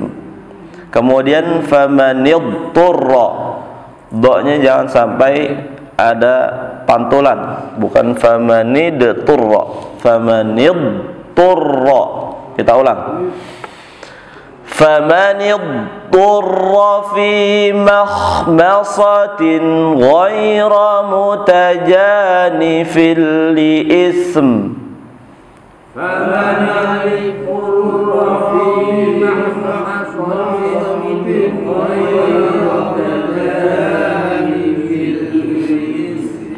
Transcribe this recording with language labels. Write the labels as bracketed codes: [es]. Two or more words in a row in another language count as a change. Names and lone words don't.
[id] Kemudian famanidturra, do-nya jangan sampai ada pantulan, bukan famanidturra, famanidturra. Kita ulang. [ar] فمن اضطر في مخمصة غير متجانف لإثم. فمن اضطر في مخمصة غير متجانف لإثم.